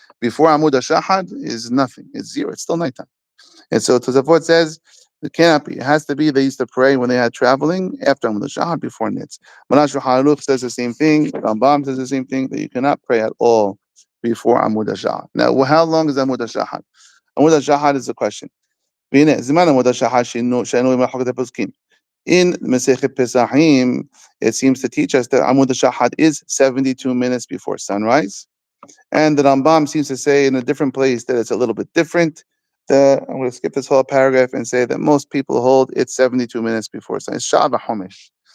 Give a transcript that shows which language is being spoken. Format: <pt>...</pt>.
<en>Before Amud HaShahad is nothing. It's zero. It's still nighttime. And so Tosafot says, It cannot be. It has to be they used to pray when they had traveling after Amud Shahad before Nitz. Manash Haruch says the same thing. Rambam says the same thing, that you cannot pray at all before Amud Shahad. Now, how long is Amud Shahad? Amud Shahad is the question.</en> <he>והנה, זמן עמוד השחר שאינו ממחלוקת הפוסקים.</he> <en>In Masechet Pesachim, it seems to teach us that Amud Shahad is 72 minutes before sunrise. And the Rambam seems to say in a different place that it's a little bit different. I'm going to skip this whole paragraph and say that most people hold it's 72 minutes before sunrise. It's Sha'ah Homish.</en>